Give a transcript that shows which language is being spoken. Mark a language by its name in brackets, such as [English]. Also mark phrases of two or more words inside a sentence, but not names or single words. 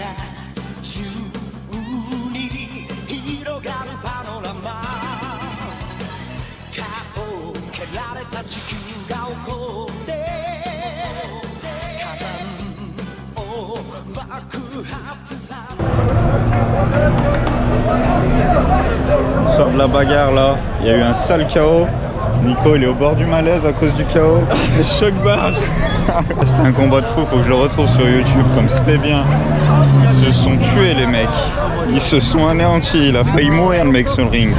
[Japanese] 中に広がるパノラマ顔を蹴られた地球が起こって火山を爆発させ [French] On sort de la bagarre là, il y a eu un sale chaos. Nico il est au bord du malaise à cause du chaos. Choc barge. C'était un combat de fou, faut que je le retrouve sur YouTube comme c'était bien. Ils se sont tués les mecs. Ils se sont anéantis, il a failli mourir le mec sur le ring.